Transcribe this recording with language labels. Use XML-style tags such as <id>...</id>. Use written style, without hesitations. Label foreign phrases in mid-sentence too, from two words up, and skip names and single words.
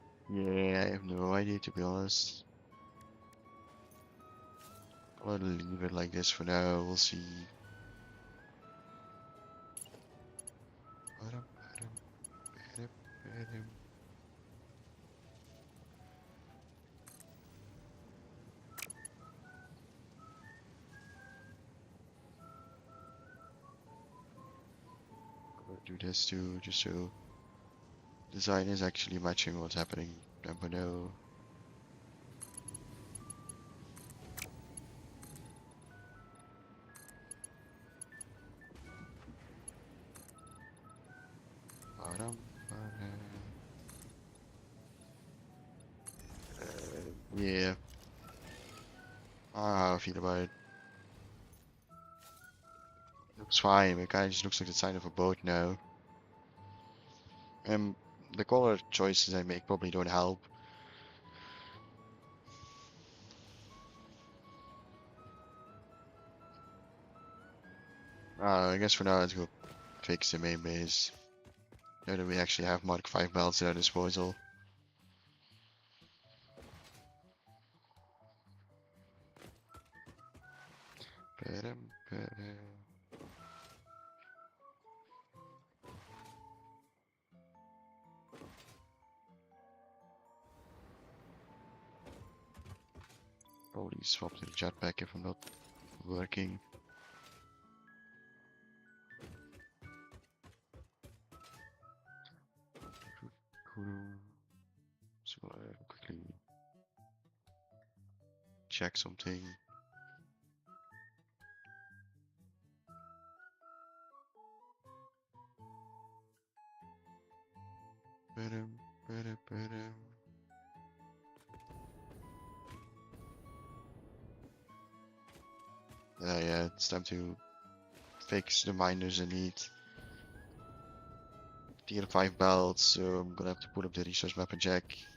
<en>Yeah, I have no idea to be honest. I'll leave it like this for now, we'll see. Ba-dum, ba-dum, ba-dum, ba-dum. I'll do this too, just so design is actually matching what's happening down below. Ba-dum, ba-dum. Yeah, I don't know how I feel about it. Looks fine, but it kinda just looks like the sign of a boat now. The color choices I make probably don't help. I guess for now let's go fix the main base. Now that we actually have Mark 5 belts at our disposal. Ba-dum, ba-dum. Probably swap to the jetpack if I'm not working. So quickly check something. Ba-dum, ba-dum, ba-dum. Yeah, it's time to fix the miners I need. Tier 5 belts, so I'm gonna have to put up the resource map and check.</en>